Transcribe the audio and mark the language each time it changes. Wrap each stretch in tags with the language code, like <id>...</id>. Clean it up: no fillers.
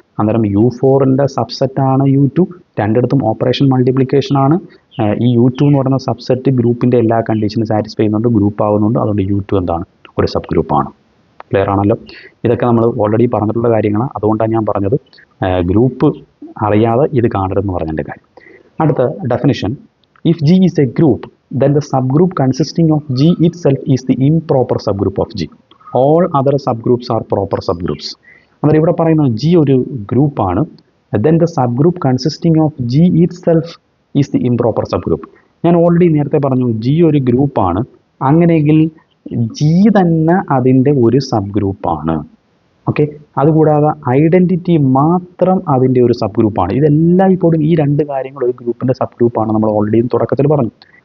<ml>അന്നേരം U4ൻ്റെ സബ്സെറ്റാണ് U2. രണ്ടിടത്തും operation മൾട്ടിപ്ലിക്കേഷനാണ്. ഈ U2 എന്ന് പറയുന്ന സബ്സെറ്റ് ഗ്രൂപ്പിൻ്റെ എല്ലാ കണ്ടീഷനും സാറ്റിസ്ഫൈ ചെയ്യുന്നുണ്ട്, ഗ്രൂപ്പ് ആകുന്നുണ്ട്. അതുകൊണ്ട് U2 എന്താണ്? ഒരു സബ് ഗ്രൂപ്പാണ്. ക്ലിയർ ആണല്ലോ? ഇതൊക്കെ നമ്മൾ ഓൾറെഡി പറഞ്ഞിട്ടുള്ള കാര്യങ്ങളാണ്. അതുകൊണ്ടാണ് ഞാൻ പറഞ്ഞത് ഗ്രൂപ്പ് അറിയാതെ ഇത് കാണരുതെന്ന് പറഞ്ഞതിൻ്റെ കാര്യം. അടുത്ത definition,</ml> <en>If G is a group then the subgroup consisting of G itself is the improper subgroup of G. All other subgroups are proper subgroups.</en> <ml>അന്നേരം ഇവിടെ പറയുന്നത് G ഒരു ഗ്രൂപ്പാണ്.</ml> <en>then the subgroup consisting of G itself is the improper subgroup.</en> <ml>ഞാൻ already നേരത്തെ പറഞ്ഞു G ഒരു ഗ്രൂപ്പാണ്. അങ്ങനെയെങ്കിൽ G തന്നെ അതിൻ്റെ ഒരു സബ് ഗ്രൂപ്പാണ്. ഓക്കെ, അതുകൂടാതെ ഐഡൻറ്റിറ്റി മാത്രം അതിൻ്റെ ഒരു സബ് ഗ്രൂപ്പാണ്. ഇതെല്ലാം ഇപ്പോഴും ഈ രണ്ട് കാര്യങ്ങൾ ഒരു ഗ്രൂപ്പിൻ്റെ സബ് ഗ്രൂപ്പാണ് നമ്മൾ ഓൾറെഡി തുടക്കത്തിൽ പറഞ്ഞു.</ml>